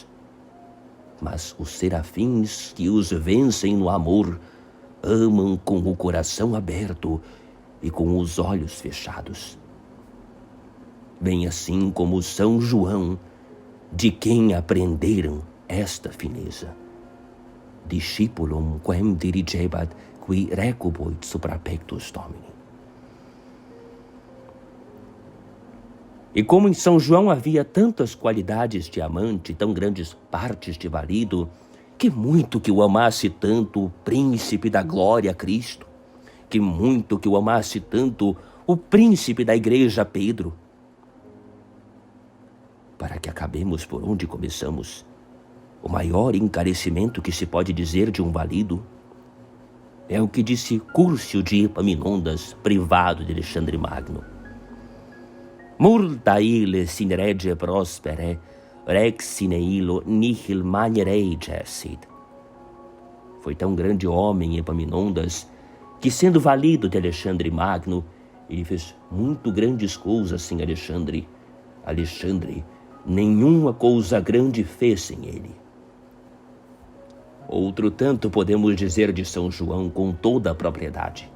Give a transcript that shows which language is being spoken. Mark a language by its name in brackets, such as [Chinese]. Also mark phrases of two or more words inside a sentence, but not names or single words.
[Portuguese] Mas os serafins que os vencem no amor amam com o coração aberto e com os olhos fechados. Bem assim como São João, de quem aprenderam esta fineza. [Latin] Discipulum quem dirigebat qui recubuit supra pectus Domini. [Portuguese] E como em São João havia tantas qualidades de amante, tão grandes partes de valido, que muito que o amasse tanto o príncipe da glória Cristo, que muito que o amasse tanto o príncipe da igreja Pedro. Para que acabemos por onde começamos, o maior encarecimento que se pode dizer de um valido é o que disse Cúrcio de Epaminondas, privado de Alexandre Magno. [Latin] Multa ille sine rege prospere, rex sine illo nihil manierei gessit. [Portuguese] Foi tão grande homem Epaminondas que, sendo valido de Alexandre Magno, ele fez muito grandes coisas sem Alexandre. Alexandre nenhuma coisa grande fez sem ele. Outro tanto podemos dizer de São João com toda a propriedade.